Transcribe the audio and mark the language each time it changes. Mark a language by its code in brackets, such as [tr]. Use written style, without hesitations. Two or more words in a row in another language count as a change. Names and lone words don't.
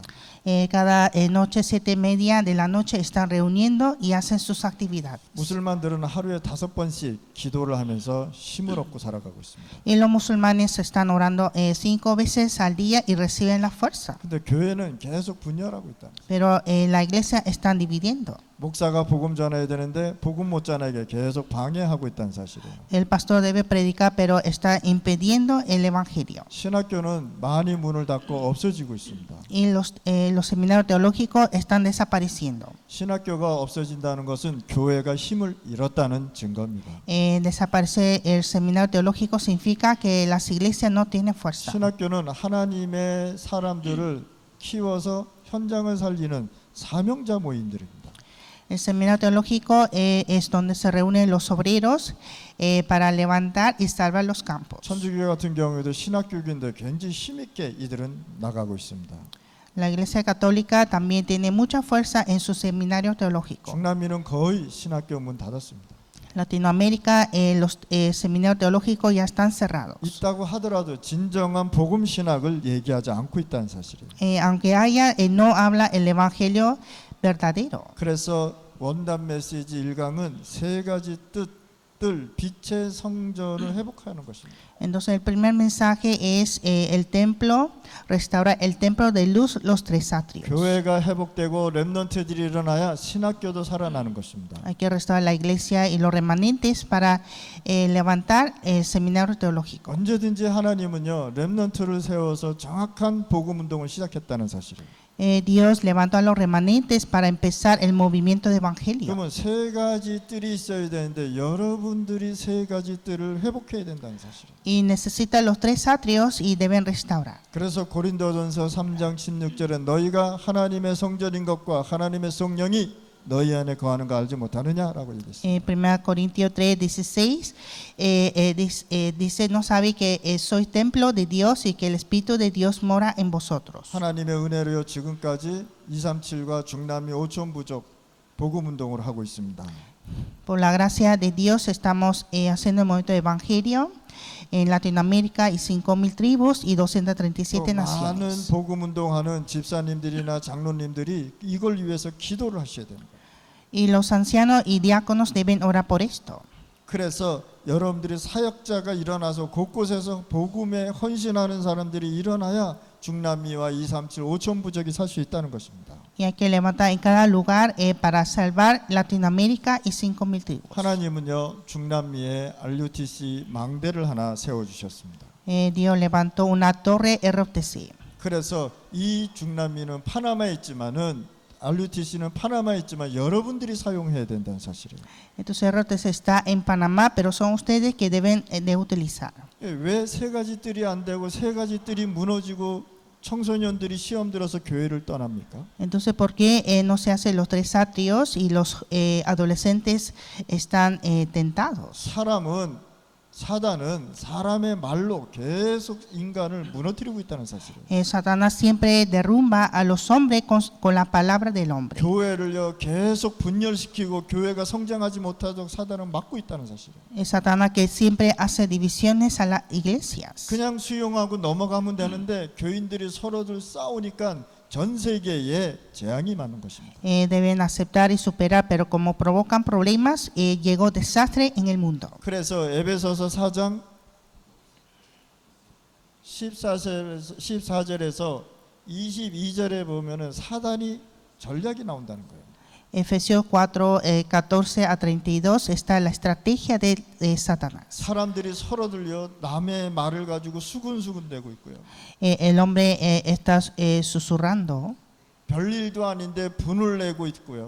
[es] Cada noche 7:30 de la noche están reuniendo y hacen sus actividades. [ko] 무슬만들은 하루에 5번씩 기도를 하면서 힘을 얻고 살아가고 있습니다. [es] Y los musulmanes están orando 5 veces al día y reciben la fuerza. [ko] 근데 교회는 계속 분열하고 있다. [es] Pero la iglesia están dividiendo. [ko] 목사가 복음 전해야 되는데 복음 못 전하게 계속 방해하고 있다는 사실이에요. [es] El pastor debe predicar, pero está impidiendo el evangelio. [ko] 신학교는 많이 문을 닫고 없어지고 있습니다. [es] Y los seminarios teológicos están desapareciendo. [ko] 신학교가 없어진다는 것은 교회가 힘을 잃었다는 증거입니다. [es] Desaparecer el seminario teológico significa que las iglesias no tienen fuerza. [ko] 신학교는 하나님의 사람들을 키워서 현장을 살리는 사명자 모임들입니다. [es] El seminario teológico es donde se reúnen los obreros para levantar y salvar los campos. [ko] 천주교 같은 경우에도 신학교인데 굉장히 힘있게 이들은 나가고 있습니다. [es] La iglesia católica también tiene mucha fuerza en su seminario teológico. [ko] 중남미는 거의 신학교 문 닫았습니다. [es] Latinoamérica, los seminarios teológicos ya están cerrados. [ko] 있다고 하더라도 진정한 복음 신학을 얘기하지 않고 있다는 사실이에요. [es] Aunque haya, no habla el evangelio verdadero. [ko] 그래서 원단 메시지 1강은 세 가지 뜻들 빛의 성전을 회복하는 것입니다. [es] Entonces el primer mensaje es el templo, restaurar el templo de luz, los tres atrios. [ko] 교회가 회복되고 렘넌트들이 일어나야 신학교도 살아나는 것입니다. [es] Hay que restaurar la iglesia y los remanentes para levantar el seminario teológico. [ko] 언제든지 하나님은요 렘넌트를 세워서 정확한 복음 운동을 시작했다는 사실이에요. [es] Dios levantó a los remanentes para empezar el movimiento de evangelio. [ko] 그러면 세 가지 뜰이 있어야 되는데 여러분들이 세 가지 뜰을 회복해야 된다는 사실이에요. [es] Y necesita los tres atrios y deben restaurar. [ko] 그래서 고린도전서 3장 16절에 너희가 하나님의 성전인 것과 하나님의 성령이 너희 안에 거하는 거 알지 못하느냐라고 얘기했어요. [es] 1 Corintios 3:16 dice, no sabe que sois templo de Dios y que el Espíritu de Dios mora en vosotros. [ko] 하나님의 은혜로요 지금까지 237과 중남미 5천 부족 복음 운동을 하고 있습니다. [es] Por la gracia de Dios estamos haciendo el movimiento de evangelio en Latinoamérica y 5,000 tribus y 237 [ko] 많은 [es] naciones. [ko] 복음 운동하는 집사님들이나 장로님들이 이걸 위해서 기도를 하셔야 됩니다. [es] Y los ancianos y diáconos deben orar por esto. [ko] 그래서 여러분들이 사역자가 일어나서 곳곳에서 복음에 헌신하는 사람들이 일어나야 중남미와 237, 5천 부족이 살 수 있다는 것입니다. [es] Y hay que levantar en cada lugar para salvar Latinoamérica y 5,000 tribus. [ko] 하나님은요 중남미에 RUTC 망대를 하나 세워주셨습니다. [es] Dios levantó una torre ROTC. [ko] 그래서 이 중남미는 파나마에 있지만은 RUTC는 파나마에 있지만 여러분들이 사용해야 된다는 사실이에요. [es] Entonces ROTC está en Panamá, pero son ustedes que deben de utilizar. [ko] 왜 세 가지 뜰이 안 되고 세 가지 뜰이 무너지고 청소년들이 시험 들어서 교회를 떠납니까? [es] Entonces, ¿por qué no se hacen los tres atrios y los adolescentes están tentados? [ko] 사단은 사람의 말로 계속 인간을 무너뜨리고 있다는 사실이에요. [es] Satanás siempre derrumba a los hombres con la palabra del hombre. [ko] 교회를요 계속 분열시키고 교회가 성장하지 못하도록 사단은 막고 있다는 사실이에요. [es] Satanás que siempre hace divisiones a las iglesias. [ko] 그냥 수용하고 넘어가면 되는데 교인들이 서로들 싸우니까 전 세계에 재앙이 많은 것입니다. [es] Deben aceptar y superar, pero como provocan problemas, llegó desastre en el mundo. [ko] 그래서 에베소서 4장 14절에서 22절에 보면은 사단이 전략이 나온다는 거예요. [es] Efesios 4, 14 a 32 está la estrategia de Satanás. [ko] 사람들이 서로들요 남의 말을 가지고 수군수군 대고 있고요. [es] El hombre está susurrando [ko] 별일도 아닌데 분을 내고 있고요.